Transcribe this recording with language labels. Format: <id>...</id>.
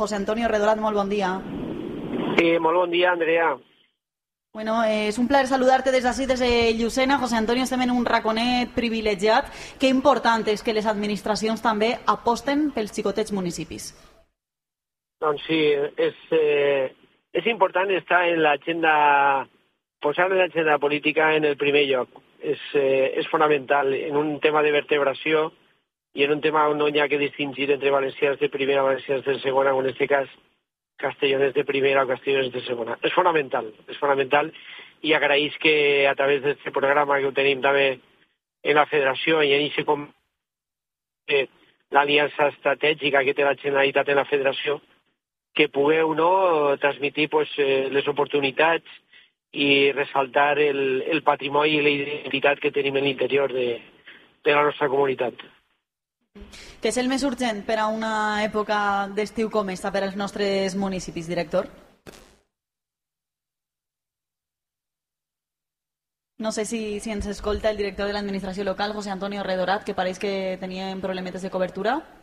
<ca>José Antonio Redorat, molt bon dia. Sí, molt bon dia, Andrea. Bueno, és un plaer saludar-te des d'ací, des de Llucena. José Antonio, estem en un raconet privilegiat. Que important és que les administracions també aposten pels xicotets municipis. Doncs sí, és...</ca> <es>Es importante estar en la agenda,</es> <ca>posar en la agenda política en el primer lloc. Es fundamental en un tema de vertebració i en un tema on no hi ha que distingir entre valencians de primera, valencians de segona, en este cas</ca> <es>castellones de primera o castellones de segunda.</es> <ca>Es fonamental, es fonamental.</ca> <es>Y agraís que a través de este programa que tenéis también en la federación y en ese la alianza estratégica</es> <ca>que té la Generalitat en la federación, que pugueu, ¿no?, transmitir pues les oportunitats i ressaltar el patrimoni i la identitat que tenim en l'interior de la nostra comunitat. Què és el més urgent per a una època d'estiu com esta per als nostres municipis, director? No sé si ens escolta el director de l'administració local, José Antonio Redorat, que pareix que tenia problemetes de cobertura.</ca>